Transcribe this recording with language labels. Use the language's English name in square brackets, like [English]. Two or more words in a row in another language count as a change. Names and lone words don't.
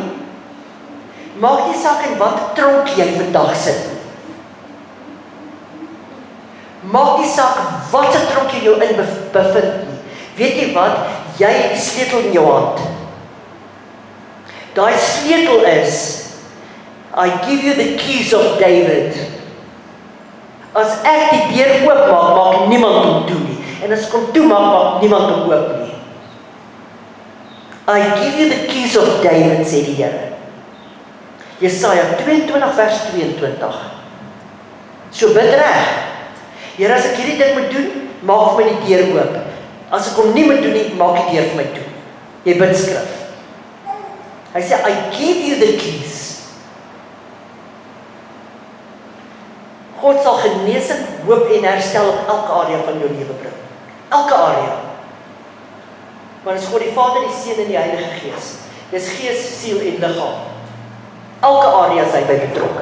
[Afrikaans] Maak nie saak in wat tronk jy vandag sit. Maak nie saak wat se tronk jy jou in bevind nie. Weet jy wat? Jy het die sleutel in jou hand. Daai sleutel is, [English] I give you the keys of David. [Afrikaans] As ek die deur oopmaak, maak niemand hom toe nie. En as ek hom toemaak, maak niemand hom oop nie. [English] I give you the keys of David, [Afrikaans] sê die Here. Jesaja 22 vers 22. So bid reg. Here, as ek hierdie ding moet doen, maak vir my die deur oop. As ek hom nie moet doen nie, maak die deur vir my toe. Jy bid skrif. Hy sê, [English] I give you the keys. [Afrikaans] God sal genesing, hoop en herstel op elke area van jou lewe bring. Elke area. Want is God die Vader, die Seun en die Heilige Gees. Dis gees, siel en liggaam. Elke area is hy by betrokke.